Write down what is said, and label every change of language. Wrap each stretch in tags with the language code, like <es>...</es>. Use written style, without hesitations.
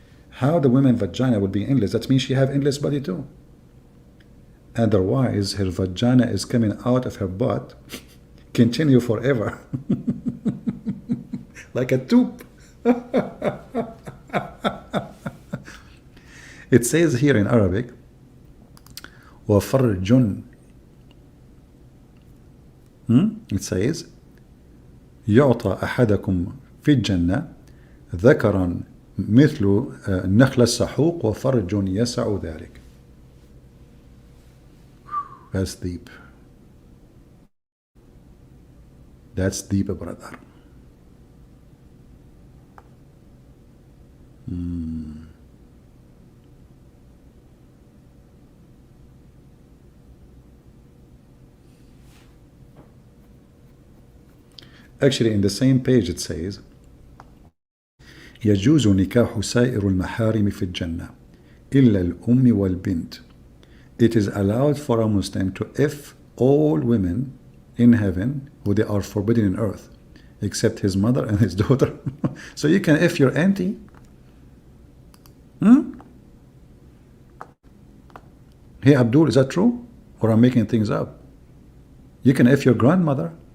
<en>How the woman's vagina will be endless? That means she have endless body too. Otherwise, her vagina is coming out of her butt, continue forever. Like a tube. It says here in Arabic, وَفَرْجٌ. It says,</en> <ar>يعطى أحدكم في الجنة ذكرا مثل نخل السحوق وفرج يسع ذلك.</ar> <en>That's deep. That's deep, brother. Actually, in the same page it says,</en> <ar>يجوز نكاح سائر المحارم في الجنة إلا الأم والبنت.</ar> <en>It is allowed for a Muslim to F all women in heaven who they are forbidden in earth, except his mother and his daughter. So you can F your auntie? Hey Abdul, is that true? Or I'm making things up? You can F your grandmother.</en>